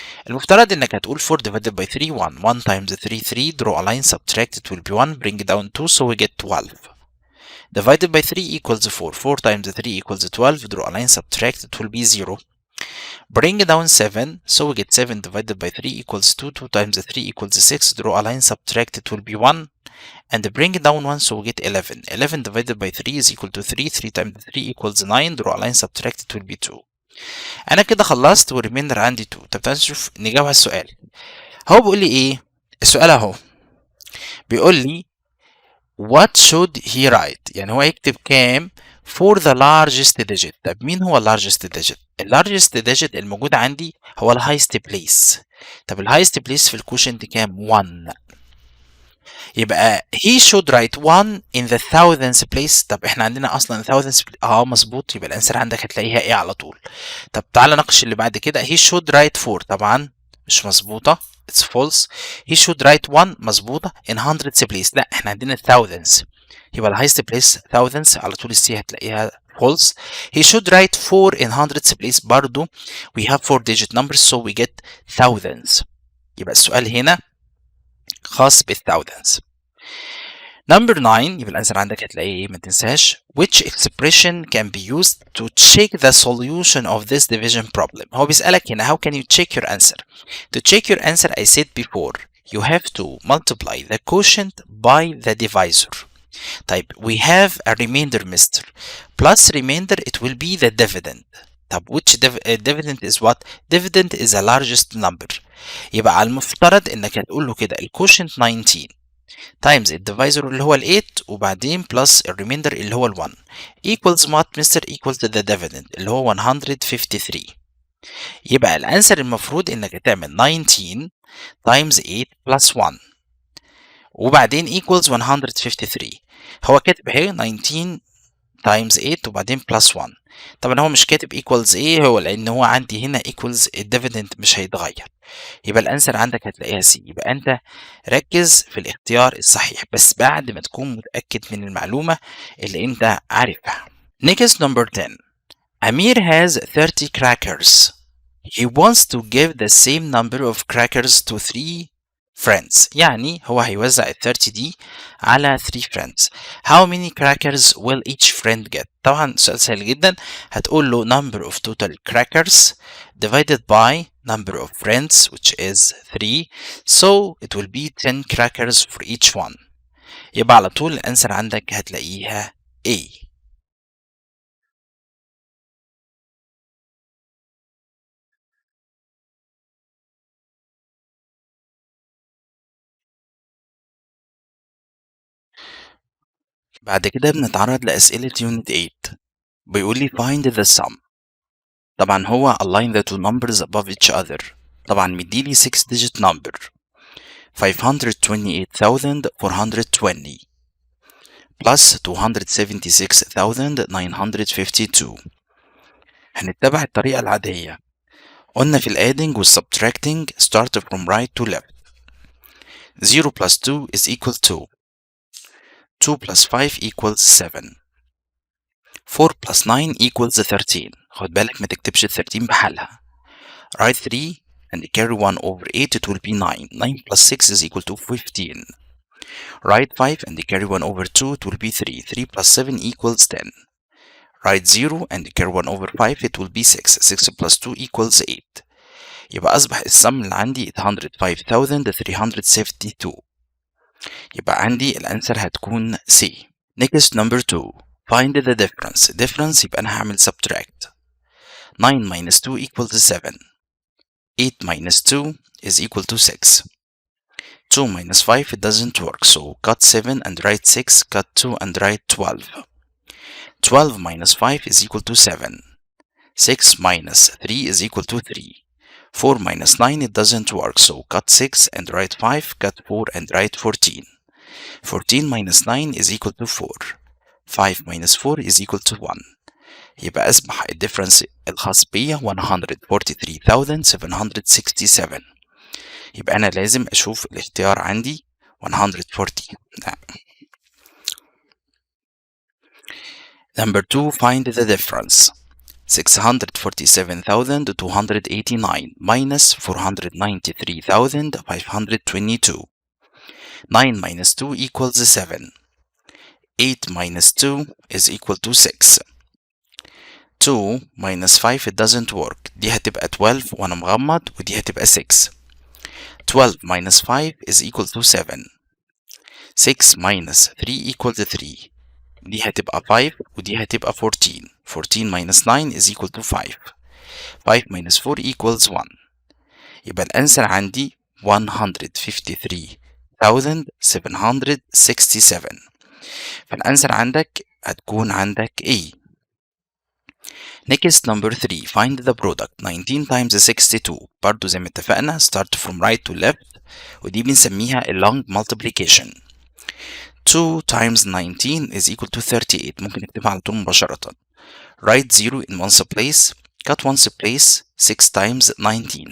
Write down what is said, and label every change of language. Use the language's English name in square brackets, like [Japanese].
[English] المفترض انك هتقول 4 divided by 3 1 1 times 3 3 draw a line subtract it will be 1 bring down 2 so we get 12 divided by 3 equals 4 4 times 3 equals 12 draw a line subtract it will be 0 bring down 7 so we get 7 divided by 3 equals 2 2 times 3 equals 6 draw a line subtract it will be 1 and bring down 1 so we get 11 11 divided by 3 is equal to 3 3 times 3 equals 9 draw a line subtract it will be 2. [Arabic] انا كده خلصت والريميندر عندي 2. طب تعالى نشوف نجاوب على السؤال. هو بيقول لي ايه السؤال اهو؟ بيقول لي what should he write، يعني هو يكتب كام for the largest digit. طب مين هو largest digit؟ largest digit الموجود عندي هو highest place. طب highest place في الكوشنت كام؟ 1. [English] يبقى he should write 1 in the thousandth place. [Arabic] طب احنا عندنا اصلا thousandth مظبوط، يبقى الانسر عندك هتلاقيها ايه على طول. طب تعالى ناقش اللي بعد كده. [English] he should write 4 طبعا مش مظبوطه، it's false. he should write 1 مظبوطه in hundredths place، لا احنا عندنا thousands، يبقى highest place thousands على طول، السي هتلاقيها false. he should write 4 in hundredths place برضو we have 4 digit numbers so we get thousands، يبقى السؤال هنا خاص بال thousands. [Arabic] Number 9 يبقى الأنسر عندك هتلاقيه ايه؟ ما تنساش. [English] Which expression can be used to check the solution of this division problem؟ هو بيسألك هنا how can you check your answer. To check your answer I said before you have to multiply the quotient by the divisor. طيب we have a remainder mister plus remainder it will be the dividend. طب which dividend is what؟ dividend is the largest number. [Arabic] يبقى على المفترض انك هتقول له كده الكوشنت 19 times الديفايزر اللي هو ال 8 وبعدين بلس الريميندر اللي هو ال 1 equals what مستر equals the dividend اللي هو 153. يبقى الانسر المفروض انك تعمل 19 times 8 plus 1 وبعدين equals 153. هو كاتب اهي 19 times 8 وبعدين plus 1. طبعا هو مش كاتب equals ايه، هو لان هو عندي هنا equals الديفيدند مش هيتغير، يبقى الانسر عندك هتلاقيها سي. يبقى انت ركز في الاختيار الصحيح بس بعد ما تكون متأكد من المعلومة اللي انت عارفها. [English] Next number 10. Amir has 30 crackers. He wants to give the same number of crackers to 3 friends. [Arabic] يعني هو هيوزع ال 30 دي على 3 friends. [English] How many crackers will each friend get؟ طبعا سؤال سهل جدا. هتقول له number of total crackers divided by number of friends which is 3. So it will be 10 crackers for each one. [Arabic] يبقى على طول الانسر عندك هتلاقيها A. بعد كده بنتعرض لأسئلة Unit 8. [English] بيقول لي find the sum. طبعا هو align the two numbers above each other. طبعا مديلي 6 digit number 528,420 plus 276,952. [Arabic] هنتبع الطريقة العادية. [English] قلنا في ال adding والsubtracting start from right to left. 0 plus 2 is equal to 2 plus 5 equals 7. [Arabic] 4 plus 9 equals 13. خد بالك ما تكتبش 13 بحالها. [English] Write 3 and carry 1 over 8, it will be 9. 9 plus 6 is equal to 15. Write 5 and carry 1 over 2, it will be 3. 3 plus 7 equals 10. Write 0 and carry 1 over 5, it will be 6. 6 plus 2 equals 8. [Arabic] يبقى أصبح السم اللي عندي 805,372. يبقى عندي الأنسر هتكون C. Next number 2. [English] Find the difference. Difference يبقى أنا هعمل subtract. 9 minus 2 equals 7. 8 minus 2 is equal to 6. 2 minus 5, it doesn't work, so cut 7 and write 6, cut 2 and write 12. 12 minus 5 is equal to 7. 6 minus 3 is equal to 3. 4 minus 9, it doesn't work, so cut 6 and write 5, cut 4 and write 14. 14 minus 9 is equal to 4. 5 minus 4 is equal to 1. [Arabic] يبقى أصبح الديفرنس الخاص بيا 143,767. يبقى أنا لازم أشوف الاختيار عندي 140. [English] Number 2, find the difference. 647,289 minus 493,522. 9 minus 2 equals 7. 8 minus 2 is equal to 6. [Arabic] 2 minus 5 it doesn't work. دي هتبقى 12 وأنا مغمض ودي هتبقى 6. [English] 12 minus 5 is equal to 7. 6 minus 3 equals 3. [Arabic] دي هتبقى 5 ودي هتبقى 14. 14 minus 9 is equal to 5. 5 minus 4 equals 1. يبقى الأنسر عندي 153,767. فالأنسر عندك هتكون عندك A. [English] Next number 3, find the product. 19 times 62. برضو زي ما اتفقنا start from right to left ودي بنسميها long multiplication. 2 times 19 is equal to 38. ممكن نكتبها على طول مباشرة. Write 0 in one's place. Cut one's place. 6 times 19.